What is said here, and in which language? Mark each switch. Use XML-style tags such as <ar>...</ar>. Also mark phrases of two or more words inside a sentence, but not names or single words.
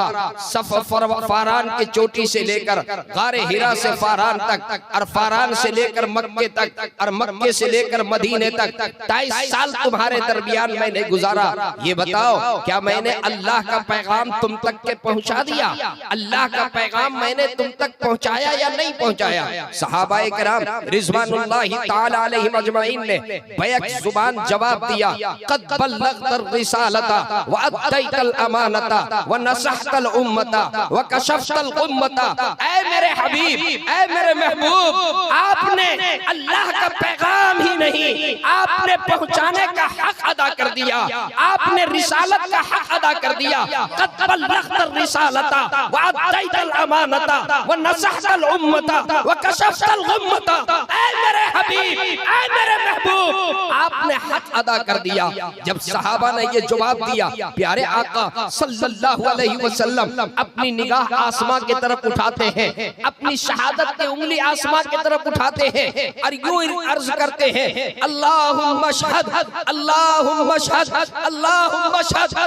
<hi>सफ फारान की चोटी से लेकर गारे हिरा से फारान तक, और फारान से लेकर मक्के तक, और मक्के से लेकर मदीने तक 23 साल तुम्हारे दरमियान मैंने गुजारा। ये बताओ क्या मैंने अल्लाह का पैगाम तुम तक के पहुंचा दिया? अल्लाह का पैगाम मैंने तुम तक पहुंचाया या नहीं पहुंचाया? सहाबाए किराम</hi> <ar>رضوان الله تعالى عليهم أجمعين</ar> <hi>ने बैक जुबान जवाब दिया,</hi> <ar>قد بلغت الرسالة وأديت الأمانة ونصحت الأمة وكشفت الأمة.</ar> <hi>ऐ मेरे हबीब, ऐ मेरे महबूब, आपने अल्लाह का पैगाम ही नहीं, आपने पहुंचाने का हक अदा कर दिया, आपने रिसालत का हक अदा कर दिया।</hi> <ar>قد بلغت الرسالة وأديت الأمانة ونصحت الأمة وكشفت الأمة.</ar> <hi>ऐ मेरे हबीब, ऐ मेरे महबूब, आपने हक अदा कर दिया। जब सहाबा ने ये जवाब दिया, प्यारे आका</hi> <ar>صلى الله عليه وسلم</ar> <hi>अपनी निगाह आसमां की तरफ उठाते हैं, अपनी शहादत की उंगली आसमां की तरफ उठाते हैं और यूं अर्ज करते हैं,</hi> <ar>اللهم اشهد، اللهم اشهد، اللهم اشهد.</ar>